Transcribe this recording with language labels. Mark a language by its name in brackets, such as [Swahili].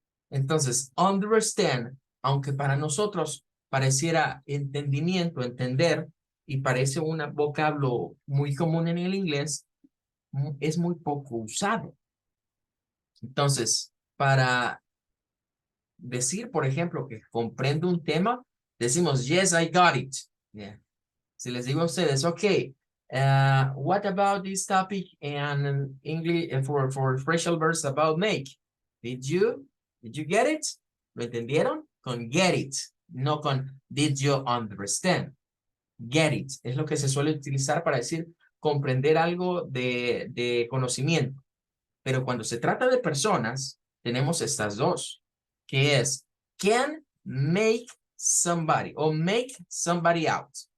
[Spanish] Entonces, understand, aunque para nosotros pareciera entendimiento, entender, y parece un vocablo muy común en el inglés, es muy poco usado. Entonces, para decir, por ejemplo, que comprendo un tema, decimos, [English] yes, I got it. Yeah. [Spanish] Si les digo a ustedes, [English] okay, what about this topic and English for phrasal verbs about make? Did you get it? [Spanish] ¿Lo entendieron? Con [English] get it, [Spanish] no con [English] did you understand. [Spanish] Get it es lo que se suele utilizar para decir comprender algo de conocimiento. Pero cuando se trata de personas, tenemos estas dos, que es can make somebody o [English] make somebody out.